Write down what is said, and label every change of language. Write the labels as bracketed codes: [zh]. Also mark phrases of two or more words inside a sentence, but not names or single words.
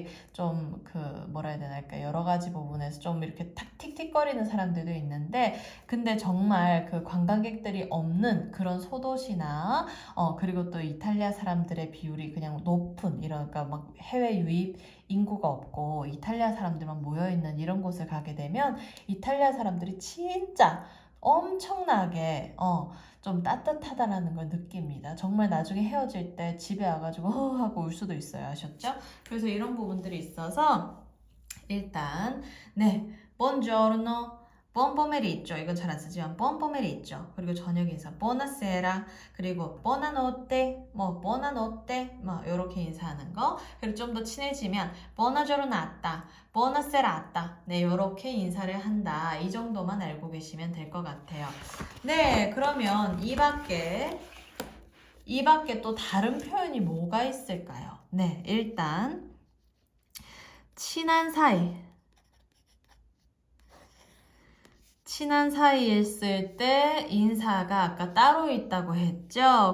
[ko] 좀 뭐라 해야 되나 여러 가지 부분에서 좀 이렇게 틱틱거리는 사람들도 있는데 근데 정말 그 관광객들이 없는 그런 소도시나 그리고 또 이탈리아 사람들의 비율이 그냥 높은 그러니까 막 해외 유입 인구가 없고 이탈리아 사람들만 모여있는 이런 곳을 가게 되면 이탈리아 사람들이 진짜 엄청나게 좀 따뜻하다라는 걸 느낍니다. 정말 나중에 헤어질 때 집에 와가지고 하고 울 수도 있어요. 아셨죠? 그래서 이런 부분들이 있어서 일단 네 [it] buongiorno, buon pomeriggio [ko] 이건 잘 안 쓰지만 [it] buon pomeriggio [ko] 그리고 저녁 인사 buonasera 그리고 buonanotte 뭐 buonanotte 뭐 이렇게 인사하는 거 그리고 좀 더 친해지면 [it] buona giornata, buona serata [ko] 네 이렇게 인사를 한다 이 정도만 알고 계시면 될 것 같아요. 네 그러면 이 밖에 또 다른 표현이 뭐가 있을까요? 네 일단 친한 사이에 있을 때 인사가 아까 따로 있다고 했죠.